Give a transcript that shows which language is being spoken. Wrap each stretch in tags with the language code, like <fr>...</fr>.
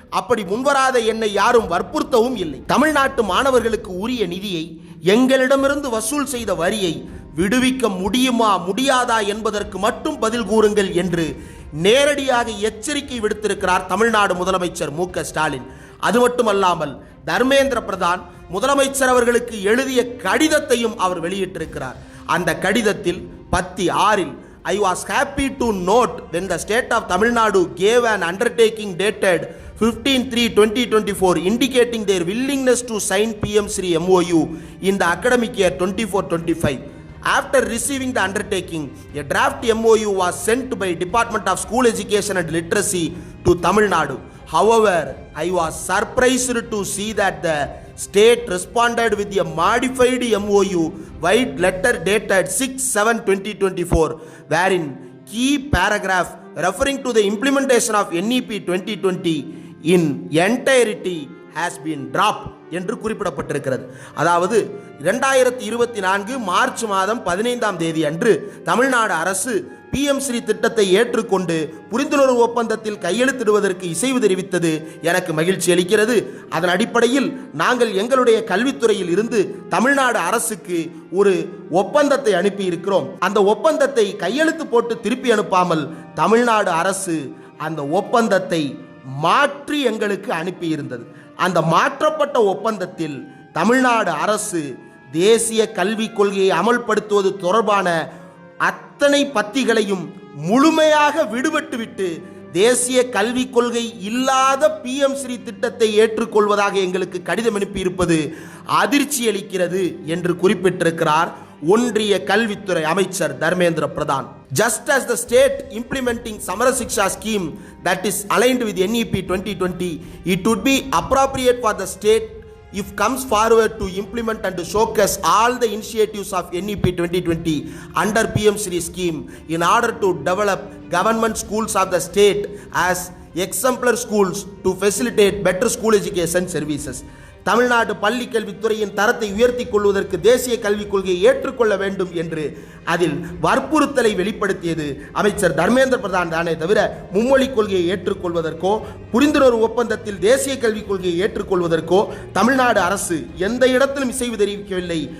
<ta>அப்படி முன்வராத என்னை யாரும் வற்புறுத்தவும் இல்லை. தமிழ்நாட்டு மாணவர்களுக்கு உரிய நிதியை, எங்களிடமிருந்து வசூல் செய்த வரியை விடுவிக்க முடியுமா முடியாதா என்பதற்கு மட்டும் பதில் கூறுங்கள் என்று நேரடியாக எச்சரிக்கை விடுத்திருக்கிறார் தமிழ்நாடு முதலமைச்சர் மு க ஸ்டாலின். அது மட்டுமல்லாமல் தர்மேந்திர பிரதான் முதலமைச்சர் அவர்களுக்கு எழுதிய கடிதத்தையும் அவர் வெளியிட்டிருக்கிறார். அந்த கடிதத்தில் பத்தி 6</ta> <en>I was happy to note when the state of Tamil Nadu gave an undertaking dated 15/3/2024 indicating their willingness to sign PM Sri MOU in the academic year 24-25. After receiving the undertaking, a draft MOU was sent by Department of School Education and Literacy to Tamil Nadu. However, I was surprised to see that the state responded with a modified MOU white letter dated 6/7/2024, wherein key paragraph referring to the implementation of NEP 2020 in entirety has been dropped</en> <ta>என்று குறிப்பிடப்பட்டிருக்கிறது. அதாவது 2024 March மாதம் 15ஆம் தேதி அன்று தமிழ்நாடு அரசு PM Sri திட்டத்தை ஏற்றுக்கொண்டு புரிந்துணர்வு ஒப்பந்தத்தில் கையெழுத்திடுவதற்கு இசைவு தெரிவித்தது எனக்கு மகிழ்ச்சி அளிக்கிறது. அதன் அடிப்படையில் நாங்கள் எங்களுடைய கல்வித்துறையில் இருந்து தமிழ்நாடு அரசுக்கு ஒரு ஒப்பந்தத்தை அனுப்பி இருக்கிறோம். அந்த ஒப்பந்தத்தை கையெழுத்து போட்டு திருப்பி அனுப்பாமல் தமிழ்நாடு அரசு அந்த ஒப்பந்தத்தை மாற்றி எங்களுக்கு அனுப்பியிருந்தது. அந்த மாற்றப்பட்ட ஒப்பந்தத்தில் தமிழ்நாடு அரசு தேசிய கல்விக் கொள்கையை அமல்படுத்துவது தொடர்பான அத்தனை பத்திகளையும் முழுமையாக விடுபட்டுவிட்டு தேசிய கல்விக் கொள்கை இல்லாத PM ஸ்ரீ திட்டத்தை ஏற்றுக்கொள்வதாக எங்களுக்கு கடிதம் அனுப்பியிருப்பது அதிர்ச்சி அளிக்கிறது என்று குறிப்பிட்டிருக்கிறார் ஒன்றிய கல்வித்துறை அமைச்சர் Dharmendra Pradhan.</ta> <en>Just as the state implementing Samara Shiksha scheme that is aligned with NEP 2020, it would be appropriate for the state if comes forward to implement and to showcase all the initiatives of NEP 2020 under PM Shri scheme in order to develop government schools of the state as exemplar schools to facilitate better school education services.</en> <ta>Tamil Nadu பள்ளி கல்வித்துறையின் தரத்தை உயர்த்திக் கொள்வதற்கு தேசிய கல்விக் கொள்கையை ஏற்றுக்கொள்ள வேண்டும் என்று அதில் வற்புறுத்தலை வெளிப்படுத்தியது அமைச்சர் தர்மேந்திர பிரதான் தானே தவிர மும்மொழி கொள்கையை ஏற்றுக்கொள்வதற்கோ புரிந்துணர்வு ஒப்பந்தத்தில் தேசிய கல்விக் கொள்கையை ஏற்றுக்கொள்வதற்கோ தமிழ்நாடு அரசு எந்த இடத்திலும் இசைவு தெரிவிக்கவில்லை.</ta>